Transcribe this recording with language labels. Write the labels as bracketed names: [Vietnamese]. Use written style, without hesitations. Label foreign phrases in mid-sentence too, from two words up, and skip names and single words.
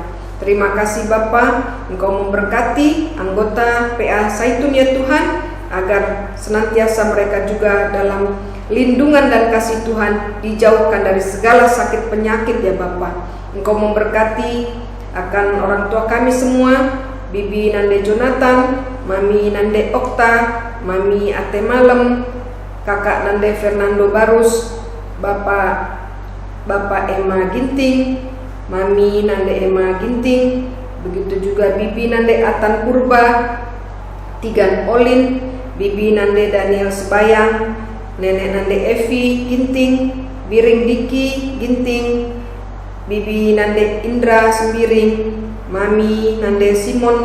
[Indonesian] Terima kasih Bapa, Engkau memberkati anggota PA Zaitun ya Tuhan, agar senantiasa mereka juga dalam lindungan dan kasih Tuhan, dijauhkan dari segala sakit penyakit ya Bapa. Engkau memberkati akan orang tua kami semua, Bibi Nande Jonathan, Mami Nande Okta, Mami Ate Malem, Kakak Nande Fernando Barus, Bapak Emma Ginting, Mami Nande Emma Ginting, begitu juga Bibi Nande Atan Purba, Tigan Olin, Bibi Nande Daniel Sebayang, Nenek Nande Evi Ginting, Biring Diki Ginting, Bibi Nande Indra Sembiring, Mami Nande Simon